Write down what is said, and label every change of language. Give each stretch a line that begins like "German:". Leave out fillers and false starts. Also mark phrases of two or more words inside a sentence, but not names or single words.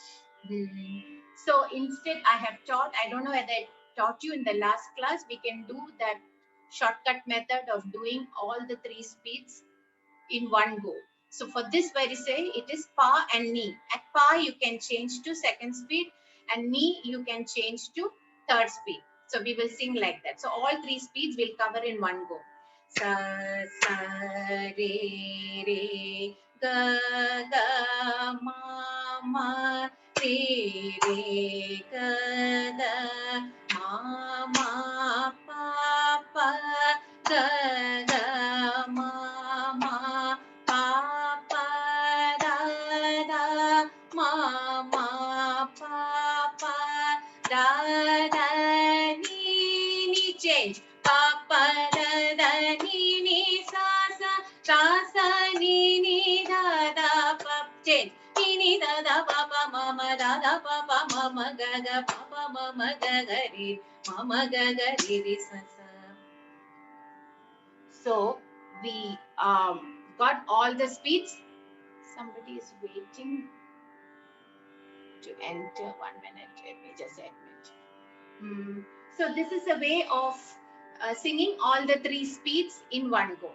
English: So instead I have taught, I don't know whether I taught you in the last class, we can do that shortcut method of doing all the 3 speeds in one go. So for this verise, it is pa and ni. At pa, you can change to second speed, and ni, you can change to third speed. So we will sing like that. So all 3 speeds we'll cover in one go. Sa, sa, re, re, ga, ga, ma, ma, re, re, ga, ga, ma, ma, pa, pa, ga, ga, ma, ma, pa pa da da ma ma pa pa da da ni ni. Change pa pa da da ni ni sa sa sa sa ni ni da da pa. Change ni ni da da pa pa ma ma da da pa pa ma ma ga ga pa pa ma ma ga ga re ma ma ga ga re re sa sa. So we got all the speeds. Somebody is waiting to enter. 1 minute. Let me just admit. So this is a way of singing all the 3 speeds in one go.